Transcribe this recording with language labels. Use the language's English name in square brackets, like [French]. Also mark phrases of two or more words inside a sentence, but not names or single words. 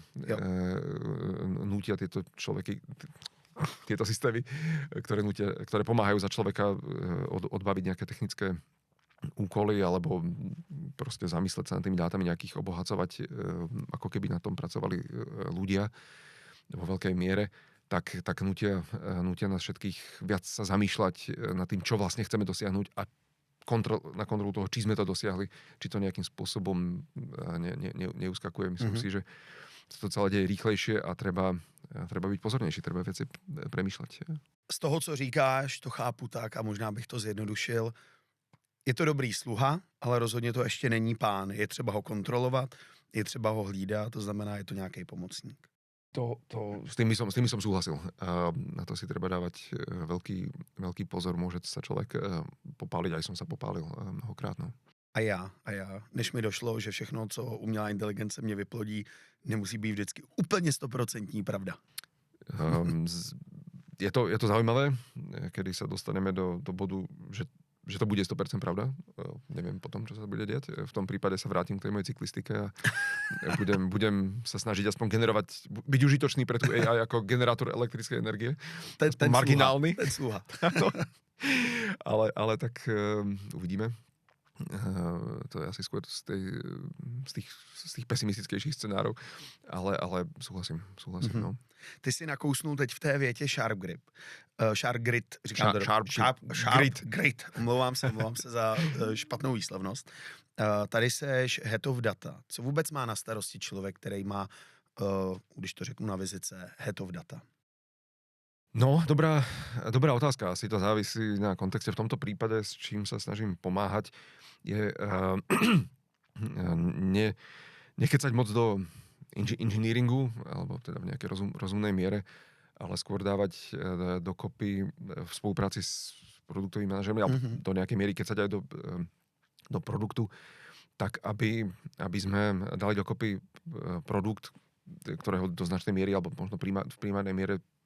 [Slovak] Nútia tieto systémy, ktoré pomáhajú za človeka odbaviť nejaké technické úkoly alebo proste zamysleť sa nad tými dátami, nejakých obohacovať, ako keby na tom pracovali ľudia vo veľkej miere, tak nutia nás všetkých viac sa zamýšľať nad tým, čo vlastne chceme dosiahnuť a na kontrolu toho, či sme to dosiahli, či to nejakým spôsobom neuskakuje. Myslím si, že sa to celé deje rýchlejšie a treba byť pozornejší, treba veci premýšľať. [Czech] Z toho, co říkáš, to chápu tak a možná bych to zjednodušil. Je to dobrý sluha, ale rozhodně to ještě není pán. Je třeba ho kontrolovat, je třeba ho hlídat, to znamená, je to nějaký pomocník. [Slovak] S tými som súhlasil. Na to si treba dávať veľký pozor. Môže sa človek popáliť, aj som sa popálil mnohokrát. No. [Czech] A já. Než mi došlo, že všechno, co umělá inteligence mě vyplodí, nemusí být vždycky úplně 100% pravda. [Slovak] Je to zaujímavé, kedy sa dostaneme do bodu, že to bude 100% pravda. Neviem potom, čo sa bude diať. V tom prípade sa vrátim k tej mojej cyklistike a budem sa snažiť aspoň generovať, byť užitočný pre tú AI ako generátor elektrickej energie. Ten marginálny. Ten sluha. ale tak uvidíme. To je asi skôr z tých pesimistickejších scenárov, ale súhlasím, no. [Czech] Ty si nakousnul teď v té větě Sharp Grip. Sharp Grit, říkám to. Grit. Grit. Omlouvám se za špatnou výslovnost. Tady seš [English] head of data. [Czech] Co vůbec má na starosti člověk, který má, když to řeknu na vizice, [English] head of data? [Slovak] No, dobrá otázka. Asi to závisí na kontexte. V tomto prípade, s čím sa snažím pomáhať, je nekecať moc do engineeringu, alebo teda v nejakej rozumnej miere, ale skôr dávať dokopy v spolupráci s produktovými manažermi, alebo do nejakej miery kecať aj do produktu, tak aby sme dali dokopy produkt, ktorého do značnej miery, alebo možno v primárnej miere